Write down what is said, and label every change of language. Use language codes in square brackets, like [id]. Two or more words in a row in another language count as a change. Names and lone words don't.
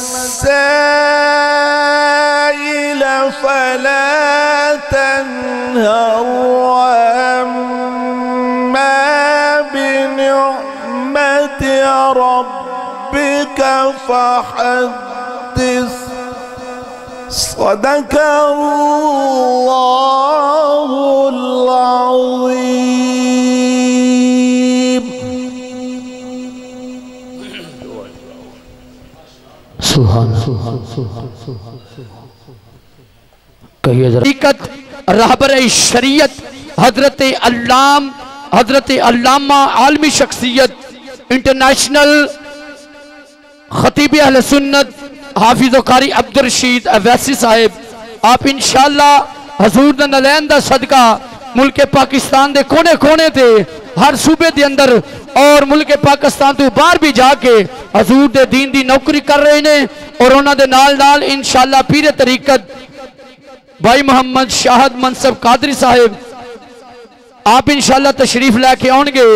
[ar] السائل فلا تنهر وأما بنعمة ربك فحدث صدق الله العظيم. [ur] سبحان کہیے ذرا حقیقت رہبر شریعت حضرت علامہ عالمی شخصیت انٹرنیشنل خطیب اہل سنت حافظ قاری عبدالرشید اویسی صاحب آپ ان شاء اللہ [pa] حضور دا نعلین دا صدقہ ملک پاکستان دے کونے کونے تے ہر صوبے دے اندر اور ملک پاکستان تو باہر بھی جا کے حضور دے دین دی نوکری کر رہے نے اور انہاں دے نال نال انشاءاللہ پیر طریقت بھائی محمد شاہد منصب قادری صاحب آپ انشاءاللہ تشریف لے کے آؤں گے